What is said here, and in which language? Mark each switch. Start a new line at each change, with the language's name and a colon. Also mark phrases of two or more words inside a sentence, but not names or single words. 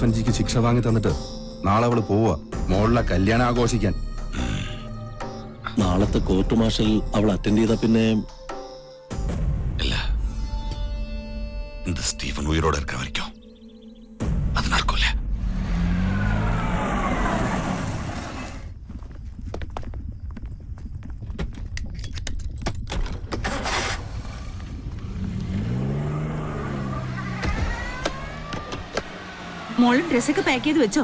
Malayalam: എനിക്ക് ശിക്ഷ വാങ്ങി തന്നിട്ട് നാളെ അവള് പോവാ മോളിലെ കല്യാണം ആഘോഷിക്കാൻ. നാളത്തെ
English: court martial
Malayalam: അവൾ അറ്റൻഡ് ചെയ്ത പിന്നെ
Tamil: இல்ல இந்த ஸ்டீஃபன் உயிரோட இருக்க வரைக்கும் அது நடக்கும்ல.
Malayalam: മോളും ഡ്രസ്സൊക്കെ പാക്ക് ചെയ്ത് വെച്ചോ?